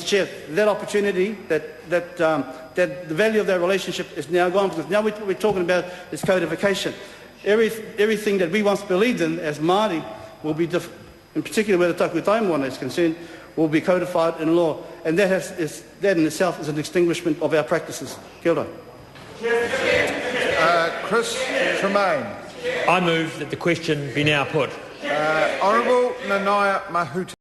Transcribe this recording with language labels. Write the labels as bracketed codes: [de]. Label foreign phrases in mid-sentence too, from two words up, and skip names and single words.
[en] Chair, that opportunity, that the value of that relationship is now gone, because now what we're talking about is codification. Everything that we once believed in as Māori will be, in particular where the Takutai Moana is concerned, will be codified in law. And that in itself is an extinguishment of our practices. [mi] Kia ora. [en] Chris Tremaine. I move that the question be now put. Honourable Nanaya Mahuta.